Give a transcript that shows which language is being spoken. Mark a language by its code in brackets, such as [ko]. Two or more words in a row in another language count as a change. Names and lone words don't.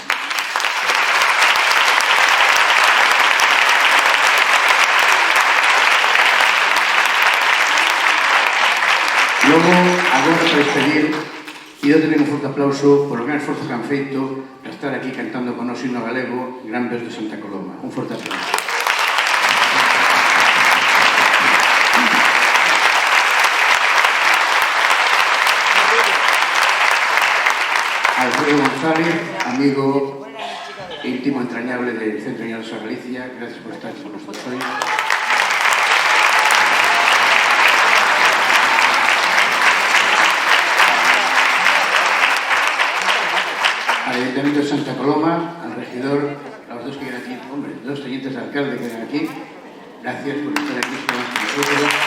[gl] Logo, agora para despedir, [es] quiero tener [gl] un forte aplauso por o gran esforzo que han feito para estar aquí cantando con nos himno galego Grandes de Santa Coloma. Un forte aplauso. [es] Alfredo González, amigo íntimo entrañable del Centro de Ñanos a Galicia, gracias por estar con nosotros hoy. Al Ayuntamiento de Santa Coloma, al regidor, a los dos que vienen aquí, hombre, dos tenientes de alcalde que vienen aquí, gracias por estar aquí con nosotros.